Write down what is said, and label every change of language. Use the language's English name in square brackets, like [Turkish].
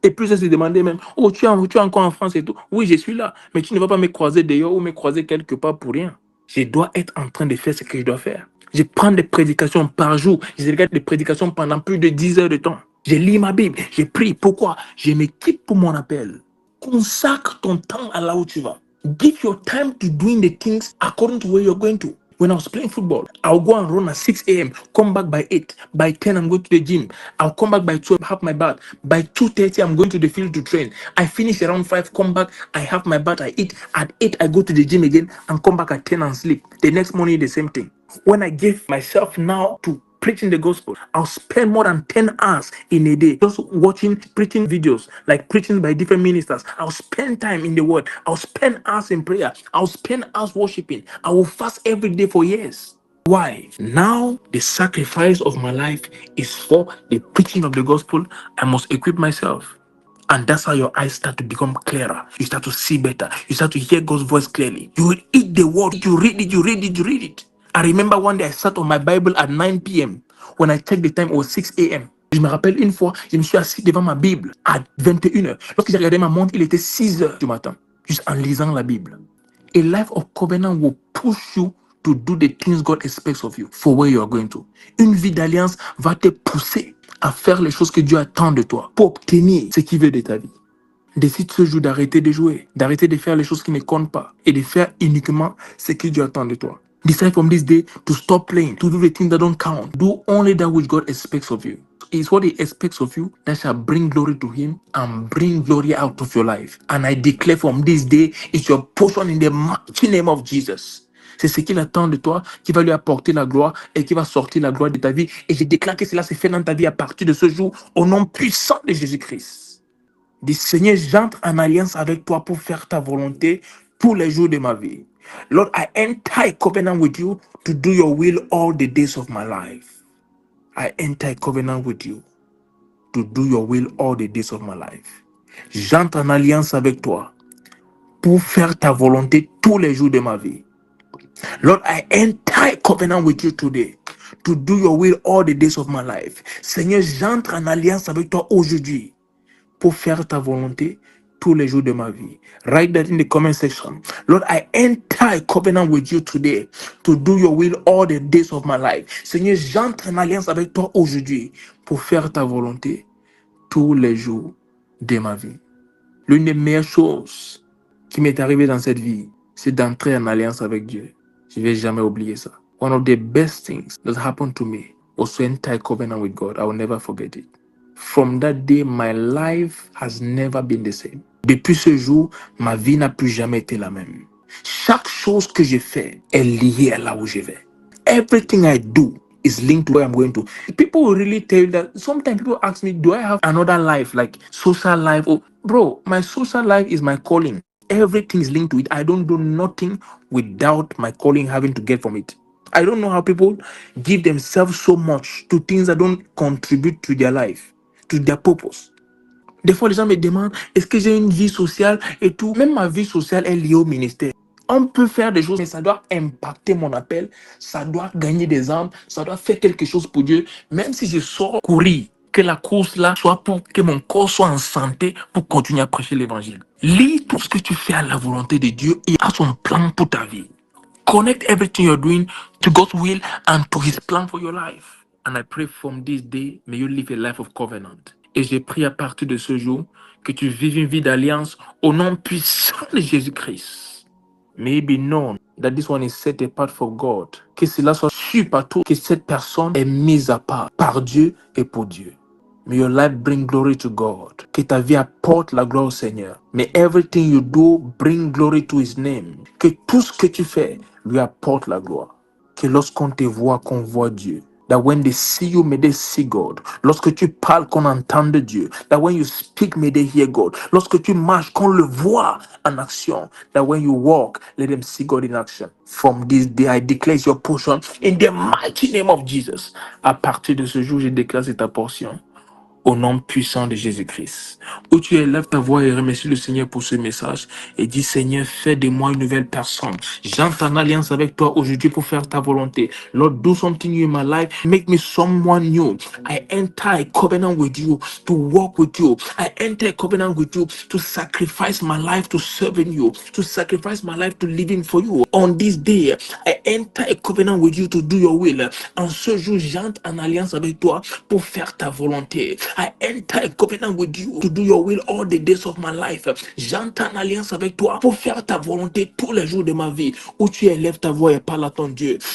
[French] Et puis, je se demandait même, oh, tu es encore en France et tout. Oui, je suis là, mais tu ne vas pas me croiser dehors ou me croiser quelque part pour rien. Je dois être en train de faire ce que je dois faire. Je prends des prédications par jour. Je regarde des prédications pendant plus de 10 heures de temps. Je lis ma Bible, je prie. Pourquoi? Je m'équipe pour mon appel. Consacre ton temps à là où tu vas. [English] Give your time to doing the things according to where you're going to. When I was playing football, I'll go and run at 6 a.m., come back by 8. By 10, I'm going to the gym. I'll come back by 12, have my bath. By 2:30, I'm going to the field to train. I finish around 5, come back, I have my bath, I eat. At 8, I go to the gym again and come back at 10 and sleep. The next morning, the same thing. When I give myself now to preaching the gospel, I'll spend more than 10 hours in a day just watching preaching videos, like preaching by different ministers. I'll spend time in the word. I'll spend hours in prayer. I'll spend hours worshiping. I will fast every day for years. Why? Now the sacrifice of my life is for the preaching of the gospel. I must equip myself. And that's how your eyes start to become clearer. You start to see better. You start to hear God's voice clearly. You will eat the word. You read it, you read it, you read it. I remember one day I sat on my Bible at 9 p.m. When I checked the time, it was 6 a.m. [French] Je me rappelle une fois, je me suis assis devant ma Bible à 21h. Lorsque j'ai regardé ma montre, il était 6h du matin, juste en lisant la Bible. [English] A life of covenant will push you to do the things God expects of you for where you are going to. [French] Une vie d'alliance va te pousser à faire les choses que Dieu attend de toi pour obtenir ce qu'il veut de ta vie. Décide ce jour d'arrêter de jouer, d'arrêter de faire les choses qui ne comptent pas et de faire uniquement ce que Dieu attend de toi. [English] Decide from this day to stop playing, to do the things that don't count. Do only that which God expects of you. It's what He expects of you that shall bring glory to Him and bring glory out of your life. And I declare from this day, it's your portion in the mighty name of Jesus. [French] C'est ce qu'il attend de toi, qui va lui apporter la gloire et qui va sortir la gloire de ta vie. Et je déclare que cela se fait dans ta vie à partir de ce jour, au nom puissant de Jésus-Christ. Dis, Seigneur, j'entre en alliance avec toi pour faire ta volonté tous les jours de ma vie. [English] Lord, I enter a covenant with you to do your will all the days of my life. I enter a covenant with you to do your will all the days of my life. [French] J'entre en alliance avec toi pour faire ta volonté tous les jours de ma vie. [English] Lord, I enter a covenant with you today to do your will all the days of my life. [French] Seigneur, j'entre en alliance avec toi aujourd'hui pour faire ta volonté tous les jours de ma vie. [English] Write that in the comment section. Lord, I enter a covenant with you today to do your will all the days of my life. [French] Seigneur, j'entre en alliance avec toi aujourd'hui pour faire ta volonté tous les jours de ma vie. L'une des meilleures choses qui m'est arrivée dans cette vie, c'est d'entrer en alliance avec Dieu. Je ne vais jamais oublier ça. [English] One of the best things that happened to me was to enter a covenant with God. I will never forget it. From that day, my life has never been the same. [French] Depuis ce jour, ma vie n'a plus jamais été la même. Chaque chose que je fais est liée à là où je vais. [English] Everything I do is linked to where I'm going to. People will really tell you that. Sometimes people ask me, do I have another life, like social life? Oh, bro, my social life is my calling. Everything is linked to it. I don't do nothing without my calling having to get from it. I don't know how people give themselves so much to things that don't contribute to their life, to their purpose. [French] Des fois, les gens me demandent, est-ce que j'ai une vie sociale et tout. Même ma vie sociale est liée au ministère. On peut faire des choses, mais ça doit impacter mon appel, ça doit gagner des âmes, ça doit faire quelque chose pour Dieu. Même si je sors courir, que la course là soit pour que mon corps soit en santé pour continuer à prêcher l'évangile. Lis tout ce que tu fais à la volonté de Dieu et à son plan pour ta vie. [English] Connect everything you're doing to God's will and to His plan for your life. And I pray from this day, may you live a life of covenant. [French] Et j'ai prié à partir de ce jour que tu vives une vie d'alliance au nom puissant de Jésus-Christ. [English] May it be known that this one is set apart for God. [French] Que cela soit su partout, que cette personne est mise à part par Dieu et pour Dieu. [English] May your life bring glory to God. [French] Que ta vie apporte la gloire au Seigneur. [English] May everything you do bring glory to His name. [French] Que tout ce que tu fais lui apporte la gloire. Que lorsqu'on te voit, qu'on voit Dieu. [English] That when they see you, may they see God. [French] Lorsque tu parles, qu'on entende Dieu. [English] That when you speak, may they hear God. [French] Lorsque tu marches, qu'on le voit en action. [English] That when you walk, let them see God in action. From this day, I declare your portion in the mighty name of Jesus. [French] À partir de ce jour, je déclare c'est ta portion. Au nom puissant de Jésus-Christ. Où tu élèves ta voix et remercie le Seigneur pour ce message et dis Seigneur, fais de moi une nouvelle personne. J'entre en alliance avec toi aujourd'hui pour faire ta volonté. [English] Lord, do something new in my life. Make me someone new. I enter a covenant with you to walk with you. I enter a covenant with you to sacrifice my life to serving you, to sacrifice my life to living for you. On this day, I enter a covenant with you to do your will. [French] En ce jour, j'entre en alliance avec toi pour faire ta volonté. [English] I enter a covenant with you to do your will all the days of my life. [French] J'entends en alliance avec toi pour faire ta volonté tous les jours de ma vie. Où tu élèves ta voix et parle à ton Dieu.